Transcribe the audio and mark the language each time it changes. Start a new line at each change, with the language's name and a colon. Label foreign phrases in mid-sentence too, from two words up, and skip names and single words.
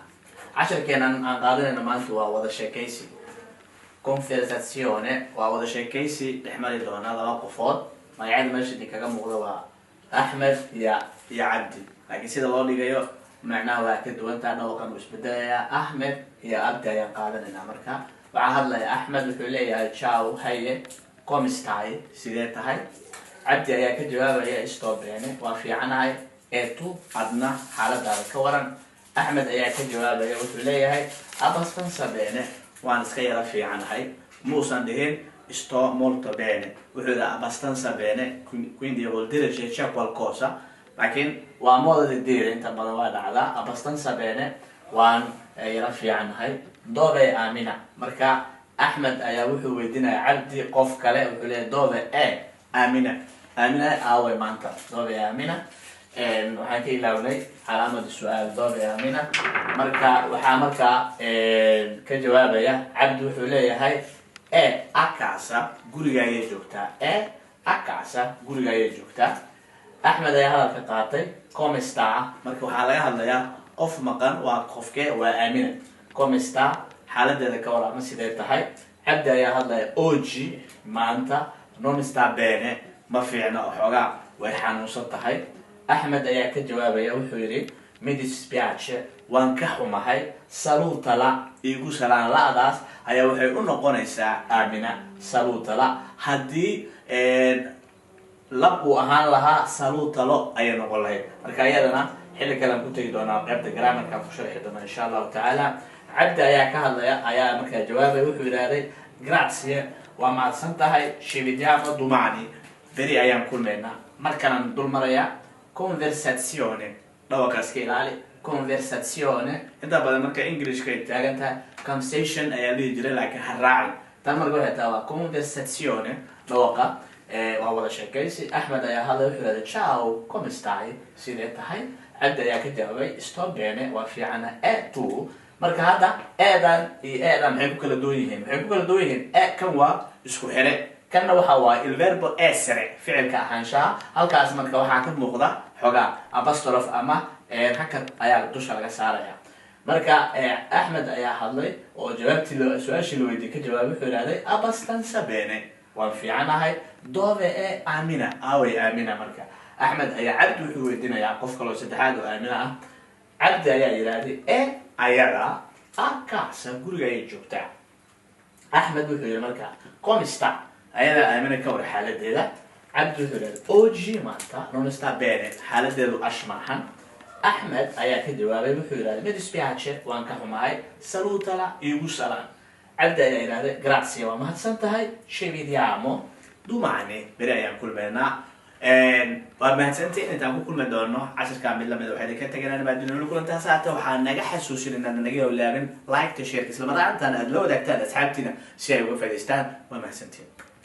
Somali: casharkeenan aan qaadanayna maanta waa wada sheekaysi conversazione waa wada sheekaysi dhexmari doona laba qofood magacyada meesha kaga muuqda waa Ahmed iyo Cabdi laakiin sida loo dhigayo macnaha waa ka duwan tahay dhawqan isbedelaya Ahmed iyo Cabdi ayaan qaadanayna marka waxaa hadlaya Ahmed wuxuu leeyahay ciao haye
Italian: come stai
Somali: sidee tahay Cabdi ayaa ka jawaabaya
Italian: sto bene
Somali: waa fiicanahay tu adna xaaladaada ka waran Ahmed ayaa ka jawaabaya wuxuu leeyahay
Italian: abbastanza bene
Somali: waan iska yara fiicanahay muusan dhihin
Italian: sto molto
Somali: bene wuxuu leeyahay
Italian: abbastanza bene quindi vuol dire che c'è qualcosa
Somali: laakiin waa
Italian: modo di
Somali: dire inta badan waa dhacdaa
Italian: abbastanza bene
Somali: waan yara fiicanahay dove Amina marka Ahmed ayaa wuxuu weydiinaya Cabdi qof kale wuxuu leeyahay dove Amina aaway maanta dove Amina waxaan ka ilaawnay calaamada su'aal dove Amina marka ka jawaabaya Cabdi wuxuu leeyahay
Italian: a casa
Somali: guriga ayay joogtaa Ahmed ayaa hadalka qaatay
Italian: come sta
Somali: marka waxaa laga hadlayaa qof maqan waa qofkee waa Amina
Italian: come sta
Somali: xaaladeeda ka warama sidee tahay Cabdi ayaa hadlaya oggi maanta
Italian: non sta bene
Somali: ma fiicna xoogaa way xanuunsan tahay Ahmed ayaa ka jawaabaya wuxuu yiri
Italian: mi dispiace
Somali: waan ka xumahay salutala igu salaan laadaas ayaa waxay u noqonaysaa Amina salutala haddii lab uu ahaan lahaa salutalo ayay noqon lahayd marka iyadana xilli kale aan ku tagi doonaa qaybta grammarka ku sharxi doona
Arabic: إن شاء الله تعالى
Somali: Cabdi ayaa ka hadlaya ayaa markaa jawaabay wuxuu yiraahday grazie waa mahadsan tahay
Italian: ci vediamo domani
Somali: beri ayaan kulmeynaa markaan dul maraya conversazione dhawaqaas ka ilaali conversazione inta badan marka Englishka ay taagan tahay conversation ayaa la jiray laakiin haraaci tan marka waxay tahay conversazione dhawaqa waa wada sheekaysi Ahmed ayaa hadlay wuxuu yiraahday
Italian: ciao come stai
Somali: sidee tahay Cabdi ayaa ka jawaabay
Italian: sto bene
Somali: waa fiicana tu marka hadda eedan maxay ku kala duwan yihiin kan waa isku xire kanna waxa waa
Italian: il verbo essere
Somali: ficilka ahaanshaha halkaas marka waxaa ka muuqda xogaa apostrophe ama hakad ayaa dusha laga saaraya marka Ahmed ayaa hadlay oo jawaabtii su'aashii la weydiiyay ka jawaabay wuxuu yiraahday
Italian: abbastanza bene
Somali: waan fiicanahay dove Amina aaway Amina marka Ahmed ayaa Cabdi wuxuu weydiinayaa qof kale oo saddexaad oo Amina ah Cabdi ayaa yiraahday ayada
Italian: a casa
Somali: guriga ay joogtaa Ahmed wuxuu yiri marka
Italian: come sta
Somali: ayada Amina ka war xaaladeeda Cabdi wuxuu yiri oggi maanta
Italian: non sta bene
Somali: xaaladeedu ashmahan Ahmed ayaa ka jawaabay wuxuu yiri
Italian: mi dispiace
Somali: waan ka xumahay salutala igu salaan Cabdi ayaa yiraahday grazie waa mahadsan tahay
Italian: ci vediamo domani
Somali: beri ayaan kulmeynaa waa mahadsantiin intaan ku kulmi doono casharka mid lamid waxay ka taganaan baadina kulantaa saata waxaan naga xasuusin inaan naga ilaawin
English: like share
Somali: isla markaana aad la wadaagtaan asxaabtina si ay uga faa'iideystaan waa mahadsantiin